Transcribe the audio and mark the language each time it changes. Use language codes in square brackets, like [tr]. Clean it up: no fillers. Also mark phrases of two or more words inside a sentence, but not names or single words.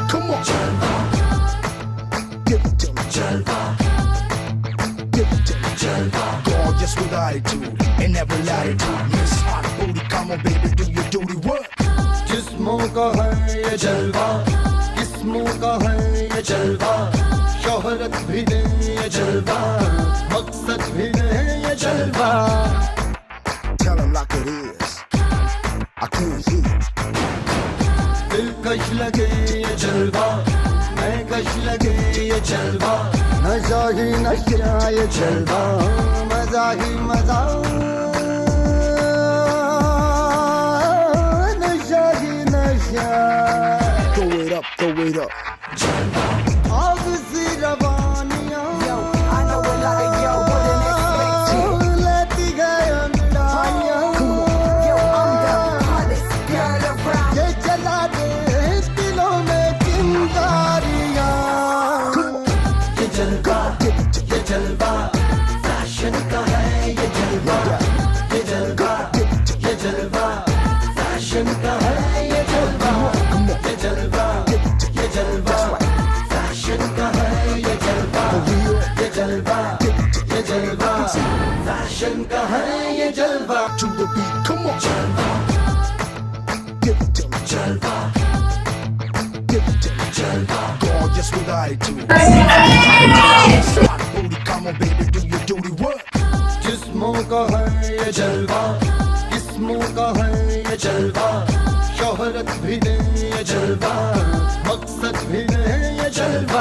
[en] Come on, Jalva. Give it to me, Jalva. Give it to me, Jalva. Gorgeous with attitude and never latitude. Miss Hot Booty, come on, baby, do your duty. What? [hi] जिस्मों का है ये जलवा, किस्मों का है ये जलवा, शोहरत भी दे ये जलवा, मकसद भी दे ये जलवा. [en] Tell 'em like it is. I can't hear. [hi] दिलकश लगे ये जलवा, मैं कश लगे ये जलवा, नशा ही नशा ये जलवा, मजा ही मजा, नशा ही नशा. [en] Throw it up, throw it up. [hi] जलवा. आग सी रवानियां. [en] Yo, I know it like yo, wouldn't expect you. [hi] लेती गए अंगड़ाइयां. [en] Yo, I'm the hottest girl around. [hi] ये जला दे दिलों में चिंगारियां. ये जलवा, ये जलवा, फैशन का है ये जलवा. ये जलवा, ये जलवा, फैशन का है ये जलवा. ये जलवा, ये जलवा, फैशन का है ये जलवा. ये जलवा, ये जलवा, फैशन का है ये जलवा. [en] To the beat, come on, जलवा. Give it to me, जलवा. Give it to me, जलवा. Gorgeous with attitude. Hot booty, come on, baby, do your duty. What? [hi] जिस्मों का है ये जलवा, किस्मों का है ये जलवा, शोहरत भी दे ये जलवा, मकसद भी दे ये जलवा.